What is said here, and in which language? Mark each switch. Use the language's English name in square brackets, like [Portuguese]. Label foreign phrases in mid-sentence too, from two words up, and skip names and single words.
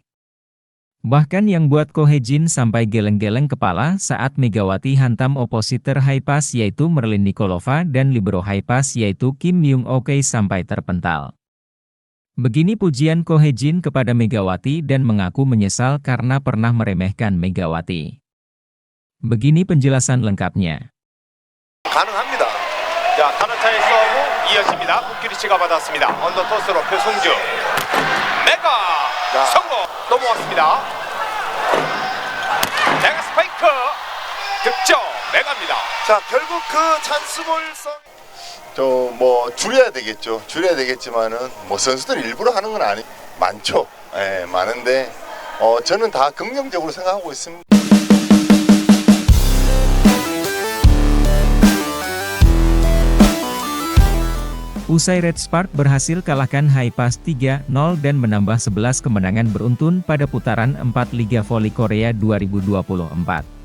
[Indonesian] Bahkan yang buat Ko Hee-jin sampai geleng-geleng kepala saat Megawati hantam opositor Haepas yaitu Merlin Nikolova dan libero Haepas yaitu Kim Myung-ok sampai terpental. Begini pujian Ko Hee-jin kepada Megawati dan mengaku menyesal karena pernah meremehkan Megawati. Begini penjelasan lengkapnya. [Korean] 가능합니다. 자, 타나차의 서브 이어집니다. 북기리치가 받았습니다. 언더토스로 표승주. 메가 성공 넘어왔습니다. 메가 스파이크 득점 메가입니다. 자, 결국 그 찬스볼성 뭐 줄여야 되겠죠. 줄여야 되겠지만은 뭐 선수들 일부러 하는 건 아니 많죠. 예, 많은데 저는 다 긍정적으로 생각하고 있습니다. [Indonesian] Usai Red Spark berhasil kalahkan Haepas 3-0 dan menambah 11 kemenangan beruntun pada putaran 4 Liga Voli Korea 2024.